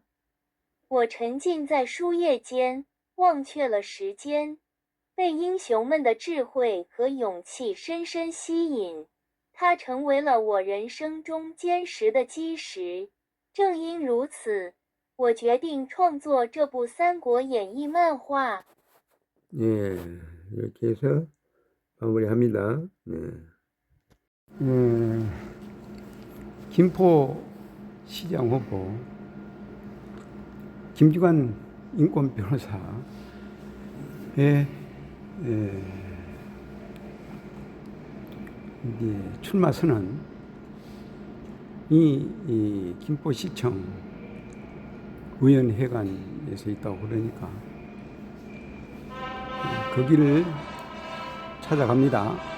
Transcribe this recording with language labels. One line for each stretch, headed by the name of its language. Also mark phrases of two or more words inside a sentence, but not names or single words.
Chinese: 我沉浸在书页间，忘却了时间，被英雄们的智慧和勇气深深吸引，它成为了我人生中坚实的基石。正因如此，我决定创作这部《三国演义》漫画。
Korean: 예, 이렇게 해서 마무리합니다. 네. 김포 시장 후보 김기관 인권 변호사의 이제 출마 선언이 이 김포시청 의원회관에서 있다고 그러니까 거기를 찾아갑니다.